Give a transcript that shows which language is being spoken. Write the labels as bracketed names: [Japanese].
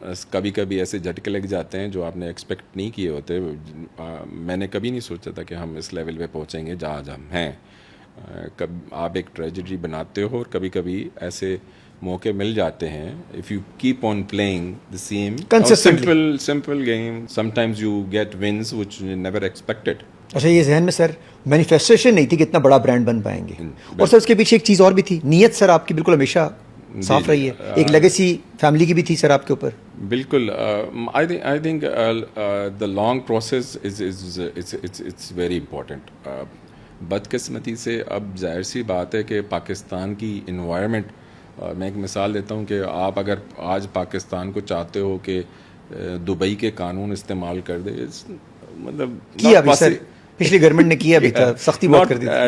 [Urdu] کبھی کبھی ایسے جھٹکے لگ جاتے ہیں جو آپ نے ایکسپیکٹ نہیں کیے ہوتے. میں نے کبھی نہیں سوچا تھا کہ ہم اس لیول پہ پہنچیں گے جہاں ہم ہیں. آپ ایک ٹریجڈی بناتے ہو اور کبھی کبھی ایسے موقع مل جاتے ہیں. [English] If you keep on playing the same simple game, sometimes you get wins which you never expected. [Urdu] اچھا یہ ذہن میں سر مینیفیسٹیشن نہیں تھی کہ اتنا بڑا برانڈ بن پائیں گے. اور سر اس کے پیچھے ایک چیز اور بھی تھی, نیت سر آپ کی بالکل ہمیشہ صاف رہی ہے, ایک لیگیسی فیملی کی بھی تھی سر آپ کے اوپر. بالکل. [English] I think the long process it's very important. [Urdu] بدقسمتی سے اب ظاہر سی بات ہے کہ پاکستان کی انوائرمنٹ, میں ایک مثال دیتا ہوں کہ آپ اگر آج پاکستان کو چاہتے ہو کہ دبئی کے قانون استعمال کر دے, مطلب کیا بھی سر پچھلی گورنمنٹ نے کیا بھی تھا, سختی بہت کر دی,